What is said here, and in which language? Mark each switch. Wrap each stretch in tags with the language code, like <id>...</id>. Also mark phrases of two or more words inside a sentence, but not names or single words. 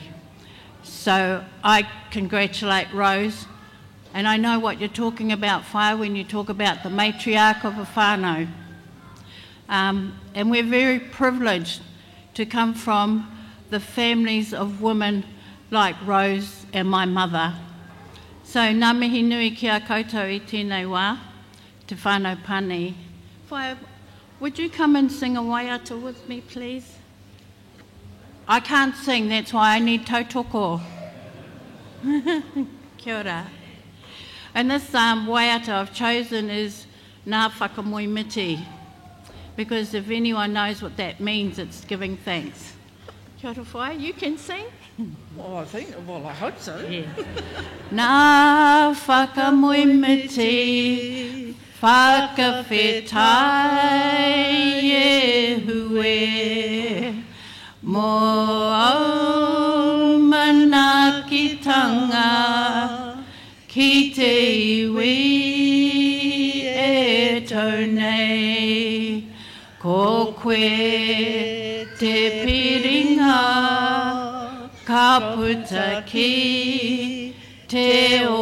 <en>So I congratulate Rose, and I know what you're talking about, Whaia, when you talk about the matriarch of a whānau. And we're very privileged to come from the families of women like Rose and my mother. So,</en> <mi>ngā mihi nui kia koutou i tēnei wā, te whānau pani. Whaia,</mi> <en>would you come and sing a waiata with me, please? I can't sing, that's why I need tautoko.</en> <mi>Kia ora.</mi> <en>And this waiata I've chosen is Ngā Whakamoemiti, because if anyone knows what that means, it's giving thanks.</en> <mi>Kia ora whaia,</mi> <en>you can sing? Well, I hope so. Yeah.</en> <mi>Ngā whakamoemiti, whakawhetai e hue, mō au manakitanga, ki te iwi e taunei, ko koe te piringa, ka puta ki te</mi>